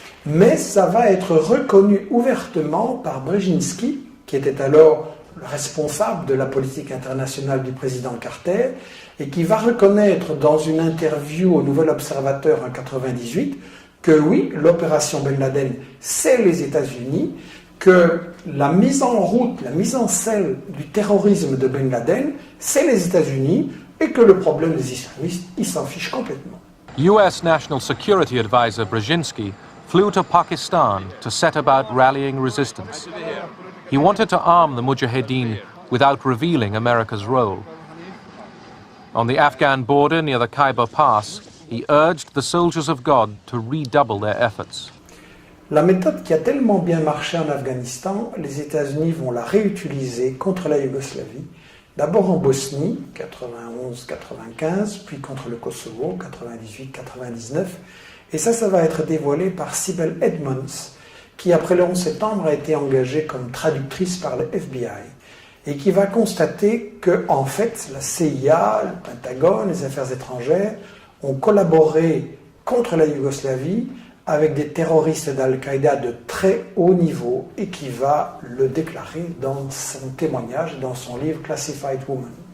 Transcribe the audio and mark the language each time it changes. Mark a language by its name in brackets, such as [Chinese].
[French] mais ça va être reconnu ouvertement par Brzezinski, qui était alors le responsable de la politique internationale du président Carter, et qui va reconnaître dans une interview au Nouvel Observateur en 1998 que oui, l'opération Ben Laden, c'est les États-Unis, que la mise en route, la mise en scène du terrorisme de Ben Laden, c'est les États-Unis, et que le problème des islamistes, ils s'en fichent complètement. [English] US National Security Advisor Brzezinski flew to Pakistan to set about rallying resistance. He wanted to arm the Mujahideen without revealing America's role. On the Afghan border near the Khyber Pass, he urged the soldiers of God to redouble their efforts. [French] La méthode qui a tellement bien marché en Afghanistan, les États-Unis vont la réutiliser contre la Yougoslavie, d'abord en Bosnie, 91-95, puis contre le Kosovo, 98-99, et ça va être dévoilé par Sibel Edmonds, qui après le 11 septembre a été engagée comme traductrice par le FBI, et qui va constater que, en fait, la CIA, le Pentagone, les affaires étrangères, ont collaboré contre la Yougoslavie avec des terroristes d'Al-Qaïda de très haut niveau et qui va le déclarer dans son témoignage, dans son livre Classified Woman.